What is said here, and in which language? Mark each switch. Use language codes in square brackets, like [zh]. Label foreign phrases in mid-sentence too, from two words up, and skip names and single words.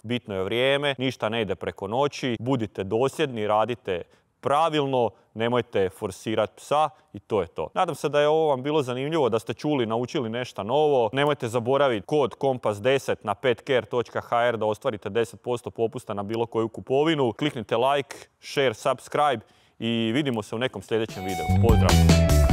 [hr] Bitno je vrijeme, ništa ne ide preko noći, budite dosljedni, radite pravilno, nemojte forsirati psa i to je to. Nadam se da je ovo vam bilo zanimljivo, da ste čuli, naučili nešto novo. Nemojte zaboraviti kod Kompas10 na petcare.hr da ostvarite 10% popusta na bilo koju kupovinu. Kliknite [en] like, share, subscribe [hr] i vidimo se u nekom sljedećem videu. Pozdrav!